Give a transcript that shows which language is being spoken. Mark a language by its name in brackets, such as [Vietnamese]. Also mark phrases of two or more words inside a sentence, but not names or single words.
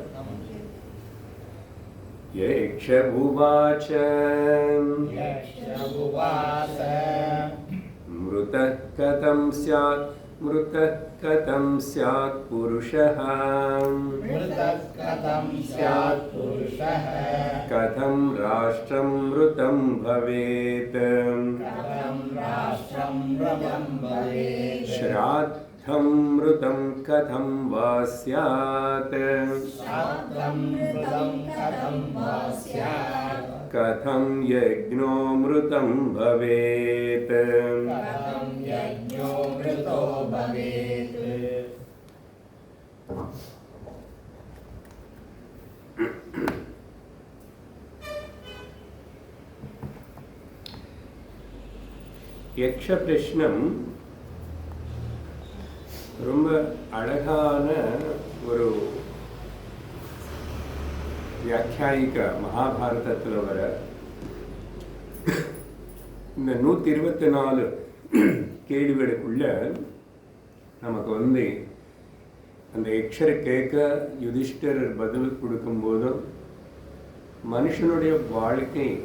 [Sanskrit] यक्षउवाच मृतः कथं स्यात् मृतः कथं स्यात् पुरुषः कथं राष्ट्रं मृतं भवेत् श्राद्धं मृतं कथं वा स्यात् कथं यज्ञो मृतं भवेत्। यक्ष प्रश्नम [Tamil] ரொம்ப அழகான ஒரு வியாக்கியாயிக்க மகாபாரதத்தில் வர இந்த 124 கேள்விகளுக்குள்ள நமக்கு அந்த யக்ஷரை கேட்க யுதிஷ்டர் பதில் கொடுக்கும்போதும் மனுஷனுடைய வாழ்க்கை